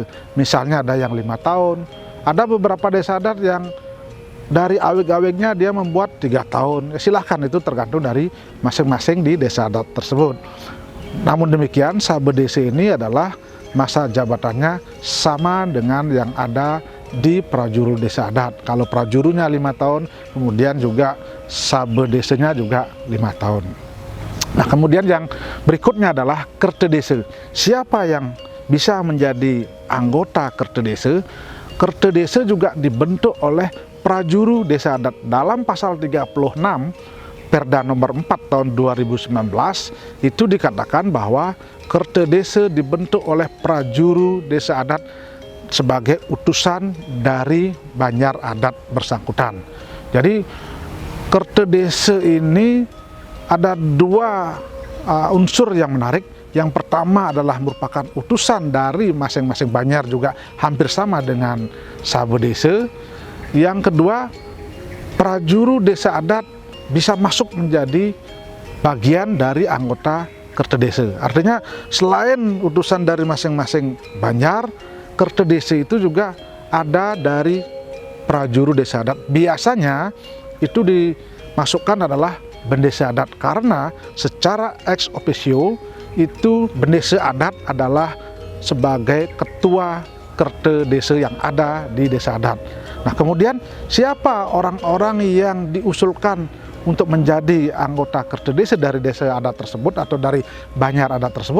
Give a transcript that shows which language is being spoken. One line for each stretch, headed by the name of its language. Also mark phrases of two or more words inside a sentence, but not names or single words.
Indonesian: Misalnya ada yang 5 tahun, ada beberapa desa adat yang dari awig-awignya dia membuat 3 tahun. Silahkan, itu tergantung dari masing-masing di desa adat tersebut. Namun demikian, Sabedese ini adalah masa jabatannya sama dengan yang ada di prajuru desa adat. Kalau prajurunya 5 tahun, kemudian juga Sabedesenya juga 5 tahun. Nah, kemudian yang berikutnya adalah Kertedese. Siapa yang bisa menjadi anggota Kertedese? Kertedese juga dibentuk oleh prajuru desa adat. Dalam pasal 36 Perda nomor 4 tahun 2019 itu dikatakan bahwa Kertedese dibentuk oleh prajuru desa adat sebagai utusan dari Banjar adat bersangkutan. Jadi Kertedese ini ada 2 unsur yang menarik. Yang pertama adalah merupakan utusan dari masing-masing Banjar, juga hampir sama dengan Sabedese. Yang kedua, prajuru desa adat bisa masuk menjadi bagian dari anggota Kertedese. Artinya selain utusan dari masing-masing Banjar, Kertedese itu juga ada dari prajuru desa adat. Biasanya itu dimasukkan adalah bendesa adat karena secara
Latin: ex officio
Indonesian: itu bendesa adat adalah sebagai ketua Kertedese yang ada di desa adat. Nah, kemudian siapa orang-orang yang diusulkan untuk menjadi anggota Kertedese dari desa adat tersebut atau dari Banjar adat tersebut?